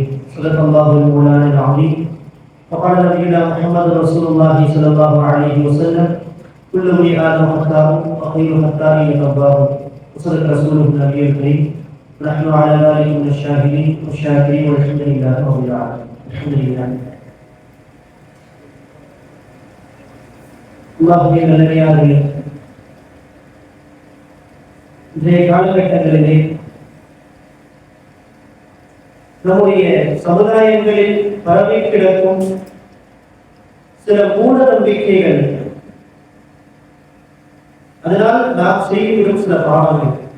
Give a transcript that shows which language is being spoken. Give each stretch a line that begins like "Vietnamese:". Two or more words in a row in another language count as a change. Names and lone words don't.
Arabic: صدق الله المولانا العظيم. وقال نبينا محمد رسول الله صلى الله عليه وسلم: كل ابن آدم خطاء وخير الخطائين التوابون. وصدق رسوله النبي الكريم. نحن على ذلك من الشاهدين والشاكرين والحمد لله رب العالمين. الحمد لله.
Tamil: அல்லாஹ்வுடைய நல்லடியார்களே, இன்றைய காலகட்டங்களிலே நம்முடைய சமுதாயங்களில் பரவி கிடக்கும் சில மூட நம்பிக்கைகள், அதனால் நாம் செய்துவிடும் சில பாவங்கள்,